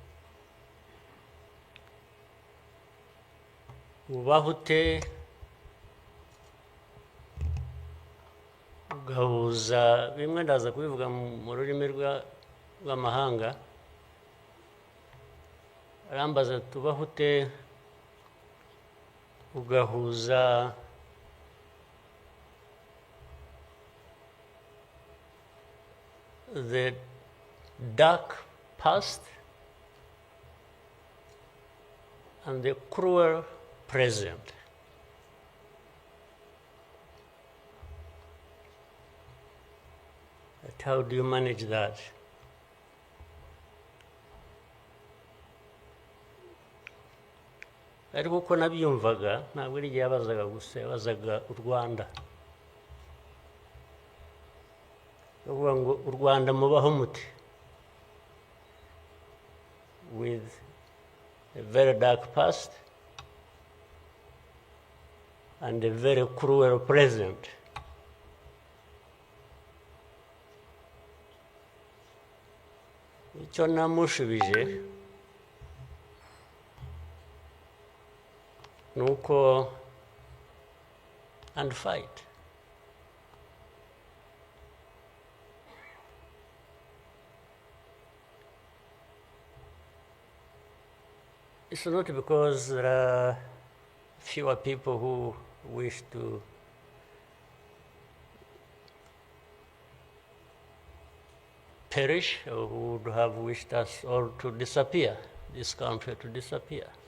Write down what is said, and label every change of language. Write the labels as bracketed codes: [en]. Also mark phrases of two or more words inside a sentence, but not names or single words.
[rw] ubaho ute ugahuza bimwe, ndaza kubivuga mu rurimi rw'amahanga, arambaza tubaho ute ugahuza [en] the dark past and the cruel present. But how do you manage that? [rw] Ariko uko nabyumvaga ntabwo ari igihe yabazaga gusa, yabazaga u Rwanda, bavuga ngo u Rwanda mubaho mute [en] with a very dark past and a very cruel present. [rw] Icyo namushubije nuko [en] and fight. It's not because there are fewer people who wish to perish or who would have wished us all to disappear, this country to disappear.